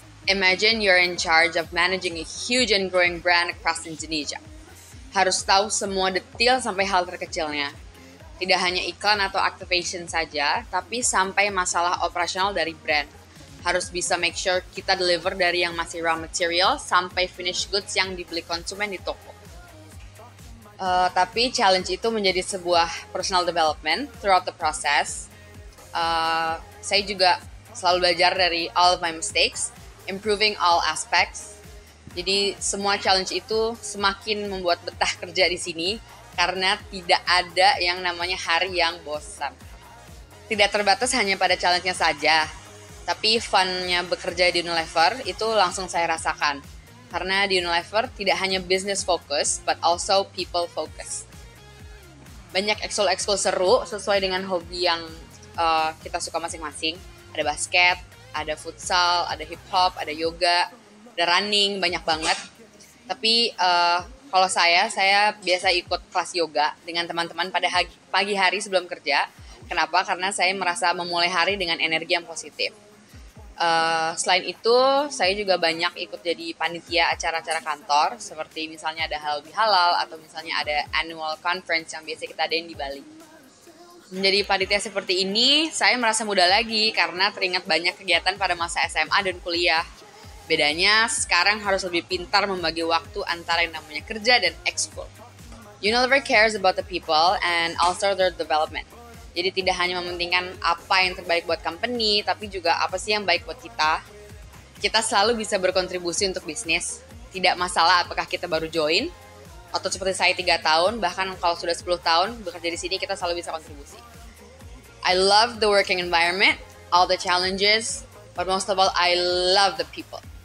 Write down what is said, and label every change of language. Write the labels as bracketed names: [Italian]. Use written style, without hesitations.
[English] Imagine you're in charge of managing a huge and growing brand across Indonesia. [Indonesian] Harus tahu semua detail sampai hal terkecilnya. Tidak hanya iklan atau activation saja, tapi sampai masalah operasional dari brand. Harus bisa [English] make sure [Indonesian] kita deliver dari yang masih raw material sampai finished goods yang dibeli konsumen di toko. Tapi challenge itu menjadi sebuah [English] personal development throughout the process. [Indonesian] Saya juga selalu belajar dari [English] all of my mistakes, improving all aspects. [Indonesian] Jadi semua challenge itu semakin membuat betah kerja di sini, karena tidak ada yang namanya hari yang bosan. Tidak terbatas hanya pada challenge-nya saja, tapi fun-nya bekerja di Unilever itu langsung saya rasakan. Karena di Unilever tidak hanya business focus, [English] but also people focus. [Indonesian] Banyak ekskul-ekskul seru sesuai dengan hobi yang kita suka masing-masing. Ada basket, ada futsal, ada hip hop, ada yoga, ada running, banyak banget. Tapi kalau saya biasa ikut kelas yoga dengan teman-teman pada pagi hari sebelum kerja. Kenapa? Karena saya merasa memulai hari dengan energi yang positif. Selain itu, saya juga banyak ikut jadi panitia acara-acara kantor, seperti misalnya ada halal bihalal atau misalnya ada annual conference yang biasa kita adain di Bali. Menjadi panitia seperti ini, saya merasa muda lagi karena teringat banyak kegiatan pada masa SMA dan kuliah. Bedanya sekarang harus lebih pintar membagi waktu antara yang namanya kerja dan ekskul. [English] Unilever cares about the people and also their development. [Indonesian] Jadi tidak hanya mementingkan apa yang terbaik buat company, tapi juga apa sih yang baik buat kita. Kita selalu bisa berkontribusi untuk bisnis. Tidak masalah apakah kita baru join, atau seperti saya 3 tahun, bahkan kalau sudah 10 tahun bekerja di sini, kita selalu bisa kontribusi. [English] I love the working environment, all the challenges, but most of all, I love the people.